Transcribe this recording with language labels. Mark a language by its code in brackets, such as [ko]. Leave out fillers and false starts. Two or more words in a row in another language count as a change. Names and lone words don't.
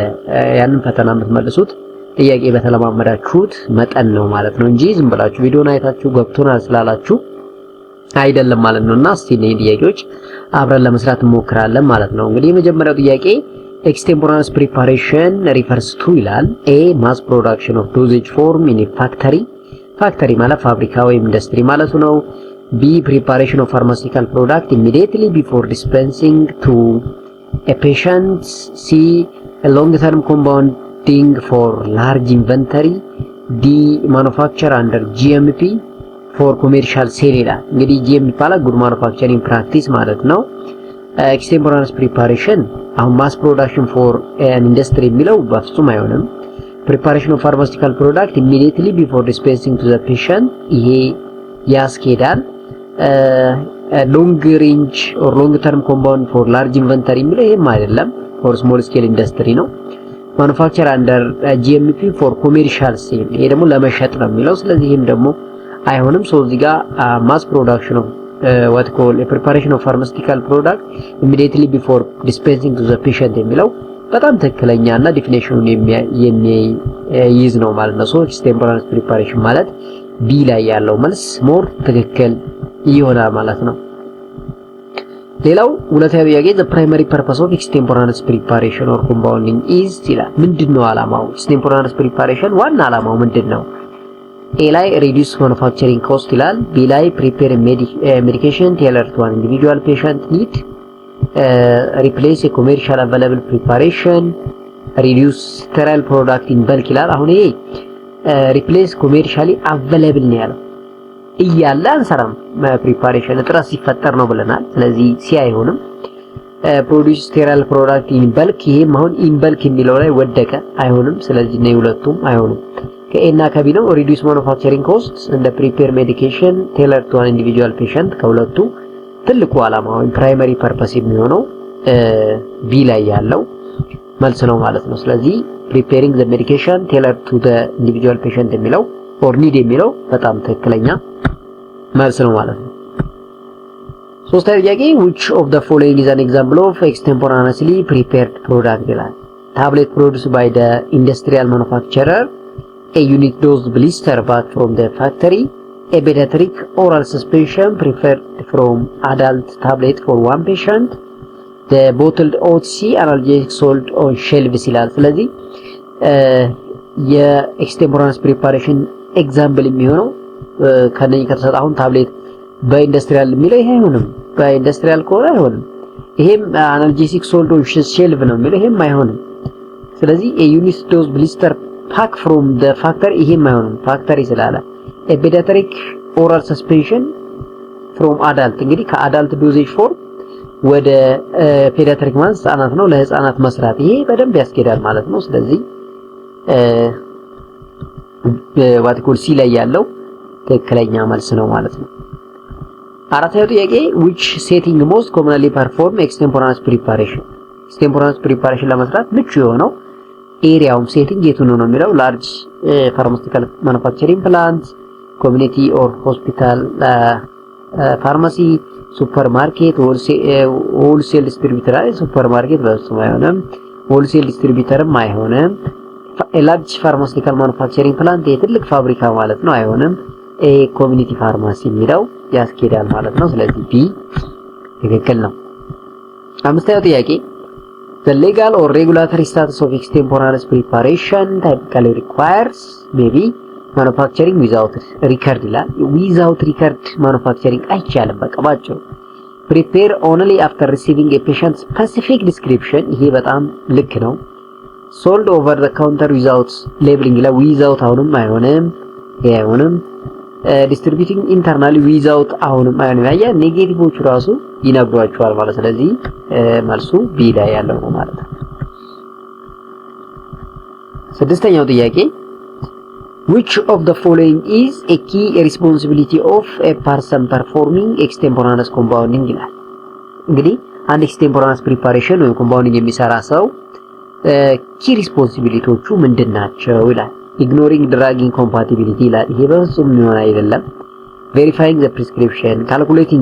[am] ያንን ፈተና የምትመልሱት ጥያቄ በተለማመዳችሁት መጠን ነው ማለት ነው እንጂ ዝም ብላችሁ ቪዲዮን አይታችሁ ገብቶናል ስላላችሁ አይደለም ማለት ነውና እስቲ እነዚህ ጥያቄዎች አብረን ለመስራት እንሞክራለን ማለት ነው። እንግዲህ የመጀመሪያው ጥያቄ [en] extemporaneous preparation refers to [am] ይላል። [en] a mass production of dosage form in factory፣ [am] ፋክተሪ ማለት ፋብሪካ ወይም ኢንዱስትሪ ማለቱ ነው። B. [en] Preparation of pharmaceutical product immediately before dispensing to a patient. C. A long-term compounding for large inventory. D. Manufacture under GMP for commercial sale [am] ይላል። እንግዲህ [en] GMP ማለት good manufacturing practice [am] ማለት ነው። [en] Extemporaneous preparation አሁን mass production for an industry [am] የሚለው በፍጹም አይሆንም። [en] Preparation of pharmaceutical product immediately before dispensing to the patient [am] ይሄ ያስኬዳል። [en] long range or long term compound for large inventory [am] የሚለው ይሄም አይደለም፣ [en] for small scale industry ነው። manufacture under GMP for commercial sale [am] ይሄ ደግሞ ለመሸጥ ነው የሚለው። ስለዚህ ይሄም ደግሞ አይሆንም። ሶ እዚህ ጋር [en] mass production of what call a preparation of pharmaceutical product immediately before dispensing to the patient [am] የሚለው በጣም ትክክለኛና ዲፊኒሽኑን የሚይዝ ነው ማለት ነው። ሶ [en] extemporaneous preparation [am] ማለት ቢ ላይ ያለው መልስ ሞር ትክክል ይሆናል ማለት ነው። ሌላው ሁለተኛው ጥያቄ [en] the primary purpose of extemporaneous preparation or compounding is [am] ይላል። ምንድነው ዓላማው? [en] extemporaneous preparation [am] ዋና ዓላማው ምንድነው? ኤ ላይ [en] reduce manufacturing cost [am] ይላል። ቢ ላይ [en] prepare medication tailored to an individual patient need. replace a commercial available preparation. reduce sterile product in bulk [am] ይላል። አሁን ይሄ [en] replace commercially available [am] ነው ያለው እያለ አንሰራም። ፕሪፓሬሽን እጥረት ሲፈጠር ነው ብለናል። ስለዚህ ሲ አይሆንም። [en] produce sterile product in bulk [am] ይሄም አሁን [en] in bulk [am] የሚለው ላይ ወደቀ፣ አይሆንም። ስለዚህ ነው ሁለቱም አይሆንም። ከኤና ከቢ ነው። [en] reduce manufacturing costs and prepare medication tailored to an individual patient [am] ከሁለቱ ትልቁ ዓላማ ወይም [en] primary purpose [am] የሚሆነው ቢ ላይ ያለው መልስ ነው ማለት ነው። ስለዚህ [en] preparing the medication tailored to the individual patient [am] የሚለው [en] or need [am] የሚለው በጣም ትክክለኛ መልስ ነው ማለት ነው። ሶስተኛው ጥያቄ [en] which of the following is an example of extemporaneously prepared product ይላል። tablet produced by the industrial manufacturer, a unit dose blister bought from the factory, a pediatric oral suspension prepared from adult tablet for one patient, the bottled OTC analgesic sold on shelves [am] ይላል። ስለዚህ [en] extemporaneous preparation example [am] የሚሆነው ከነኝ ከተሰጠ አሁን ታብሌት በኢንዱስትሪያል የሚለው ይሄ አይሆንም። በኢንዱስትሪያል ከሆነ አይሆንም። ይሄም [en] analgesic sold on shelf [am] ነው የሚለው ይሄም አይሆንም። ስለዚህ [en] unit dose blister pack from the factory [am] ይሄም አይሆንም። ፋክተሪ ስላለ [en] a pediatric oral suspension from adult [am] እንግዲህ [en] adult dosage for [am] ወደ ፔዲያትሪክ ማለት ህፃናት ነው፣ ለህፃናት መስራት ይሄ በደንብ ያስኬዳል ማለት ነው። ስለዚህ በዋትኮል ሲ ላይ ያለው ትክክለኛ መልስ ነው ማለት ነው። አራተኛው ጥያቄ [en] which setting most commonly perform extemporaneous preparation extemporaneous preparation [am] ለመስራት ምቹ የሆነው ኤሪያውም ሴቲንግ የቱ ነው [en] የሚለው large pharmaceutical manufacturing plant, community or hospital, pharmacy, supermarket, wholesale distributor supermarket [am] በሱም አይሆንም። [en] wholesale distributorም አይሆንም። large pharmaceutical manufacturing plant [am] የትልቅ ፋብሪካ ማለት ነው አይሆንም። [en] community pharmacy የሚለው [am] ያስኬዳል ማለት ነው። ስለዚህ ቢ ትክክል ነው። አምስተኛው ጥያቄ [en] The legal or regulatory status of extemporaneous preparation typically requires maybe manufacturing without record [am] ይላል። [en] without record manufacturing [am] አይቻልም። በቃ ባጭሩ [en] prepare only after receiving a patient specific description [am] ይሄ በጣም ልክ ነው። [en] sold over the counter without labeling [am] ይላል። without አሁንም አይሆንም፣ ይሄ አይሆንም። [en] distributing internally without [am] አሁንም አይሆንም። ያያ ኔጌቲቮቹ ራሱ ይነግሯቸዋል ማለት ስለዚህ መልሱ ቢ ላይ ያለው ነው ማለት ነው። ስድስተኛው ጥያቄ [en] which of the following is a key responsibility of a person performing extemporaneous compounding [am] ይላል። እንግዲህ አንድ [en] extemporaneous preparation [am] ወይም compounding የሚሰራ ሰው [en] key responsibility [am] ዎቹ ምንድናቸው ይላል። [en] ignoring drug incompatibility [am] ይላል። ይሄ በፍጹም የሚሆን አይደለም። [en] verifying the prescription, calculating